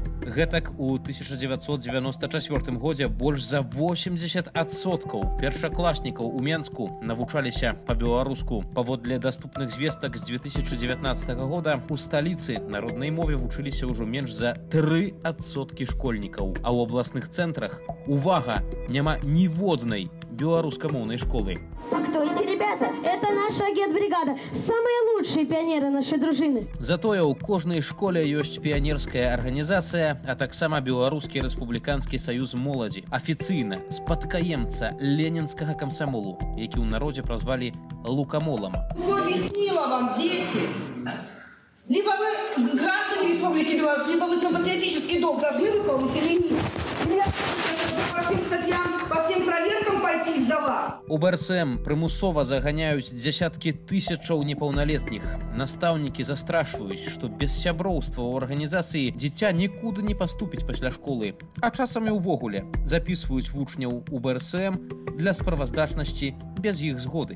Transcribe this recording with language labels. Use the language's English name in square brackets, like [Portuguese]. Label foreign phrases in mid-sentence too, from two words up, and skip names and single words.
[Belarusian] Гэтак у 1994 годзе больш за 80% першакласнікаў у Менску навучаліся па-беларуску. Паводле даступных звестак з 2019 года у сталіцы на роднай мове вучыліся ўжо менш за 3% школьнікаў. А ў абласных цэнтрах, увага, няма ніводнай беларускамоўнай школы. [Russian] А кто эти ребята? Это наша агентбригада. Самые лучшие пионеры нашей дружины. [Belarusian] Затое ў кожнай школе ёсць піянерская арганізацыя, а таксама Беларускі рэспубліканскі саюз моладзі. Афіцыйна спадкаемца ленінскага камсамолу, які ў народзе празвалі лукамолам. [Russian] Что объяснила вам, дети? Либо вы граждане Республики Беларусь, либо вы свой патриотический долг должны выполнить или нет. По всем статьям, по всем проверкам пойти из-за вас. [Belarusian] У БРСМ прымусова заганяюць дзясяткі тысячаў непаўналетніх. Настаўнікі застрашваюць, што без сяброўства ў арганізацыі дзіця нікуды не паступіць пасля школы. А часам і ўвогуле запісваюць вучняў у БРСМ для справаздачнасці без іх згоды.